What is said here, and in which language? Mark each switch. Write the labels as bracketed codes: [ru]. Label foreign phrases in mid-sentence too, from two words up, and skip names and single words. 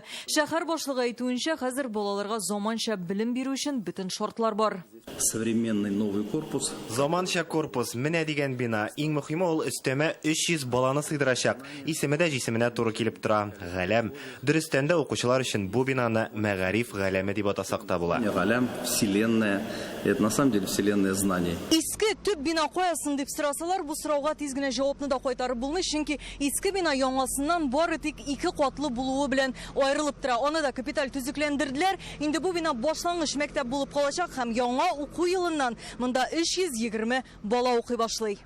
[tt] Шәһәр башлыгы әйтүенчә, хәзер балаларга заманча белем бирү өчен бөтен шартлар бар. [ru] Современный новый корпус. [tt] Заманча корпус, менә дигән бина. Иң мөһиме ул өстәмә 300 баланы сыйдырачак. Исеме дә җисеменә туры килеп тора. Галәм. Дөрестән дә укучылар өчен бу бинаны мәгариф галәме дип атасак та була. Галәм, [ru] вселенная. Это на самом деле вселенная знаний. [tt] Иске төп бина каясын дип сорасалар, бу сорауга тиз генә җавапны да кайтарып булмый, чөнки иске бина яңасыннан бары тик 2 катлы булуы белән аерылып тора. Аны да капиталь төзекләндерделәр. Инде бу бина башлангыч мәктәп булып калачак һәм яңа уку елыннан монда 320 бала укый башлый.